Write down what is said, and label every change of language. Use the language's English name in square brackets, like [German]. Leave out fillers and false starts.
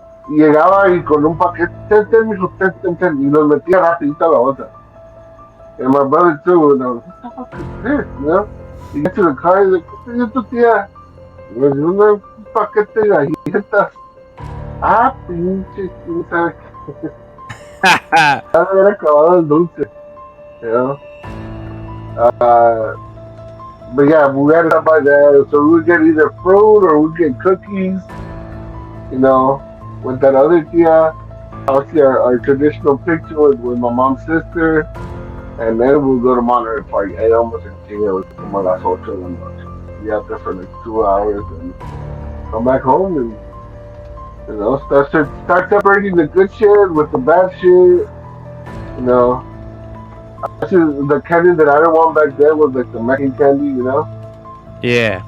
[Spanish] Y llegaba y con un paquete, ten, mijo, ten, y los metía rapidito a la bolsa. [English] And my brother too, and I was, what the fuck is this, you know? You get to the car, he's like, [Spanish] ¿qué te dio tu tía? Y me dio un paquete de galletas. Ah, pinche, quién sabe qué. Ya me hubiera acabado el dulce, [English] you know? Uh, but yeah, we had to buy that. So we would get either fruit or we'd get cookies, you know, with that other tia. Obviously, our traditional picture with my mom's sister. And then we'll go to Monterey Park. [Spanish] Ahí vamos en chinga, güey, como a las 8 de la noche. [English] Be out there for like 2 hours and come back home and, start separating the good shit with the bad shit. You know, actually, the candy that I didn't want back then was like the Mexican candy, you know? Yeah.